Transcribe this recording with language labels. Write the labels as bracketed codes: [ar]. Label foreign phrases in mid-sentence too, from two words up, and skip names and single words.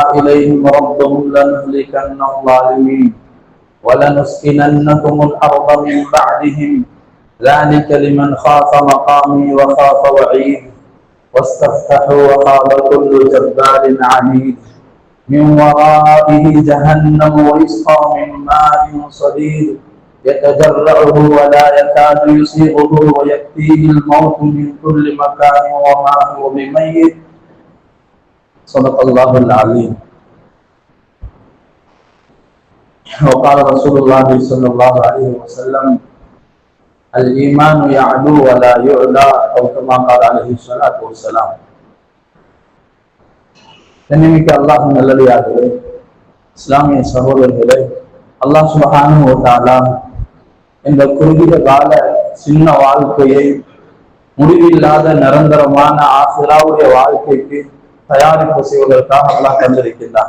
[ar] إليهم ربهم لنهلكن الظالمين ولنسكننكم الأرض من بعدهم ذلك لمن خاف مقامي وخاف وعيد واستفتحوا وخاب كل جبار عنيد من ورائه جهنم ويسقى من ماء صديد يتجرعه ولا يكاد يسيغه ويأتيه الموت من كل مكان وما هو بميت. صدق الله العظيم. وقال رسول الله صلى الله عليه وسلم: الإيمان يعلو ولا يعلى أو كما قال عليه الصلاة والسلام. [ta] கண்ணியமிக்க அல்லாஹ்வின் நல்லடியார்களே, இஸ்லாமிய சகோதரர்களே, [ar] الله سبحانه وتعالى [ta] இந்த குறுகிய கால சின்ன வாழ்க்கையை முடிவில்லாத நிரந்தரமான ஆசிராவுடைய வாழ்க்கைக்கு தயாரிப்பு செய்வதற்காக அல்லாஹ் தந்திருக்கின்றார்.